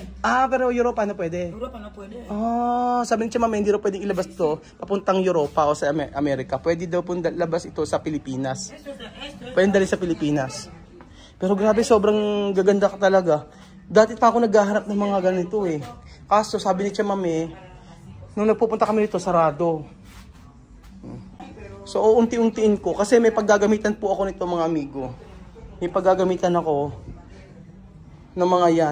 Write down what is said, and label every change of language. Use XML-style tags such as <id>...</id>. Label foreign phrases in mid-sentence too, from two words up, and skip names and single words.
<tl>Ah, pero Europa no pwede.</tl> <es>Europa no puede.</es> <tl>Oh, sabi ni Mama, hindi daw pwedeng ilabas to papuntang Europa o sa Amerika. Pwede daw pong labas ito sa Pilipinas.</tl> <es>Esto es</es> <tl>Pwede dali sa Pilipinas. Pero grabe, sobrang gaganda ka talaga. Dati pa ako naghahanap ng mga ganito eh. Kaso sabi ni Mama, nung nagpupunta kami dito, sarado. So, unti-untiin ko. Kasi may paggagamitan po ako nito mga amigo. May paggagamitan ako ng mga yan.</tl>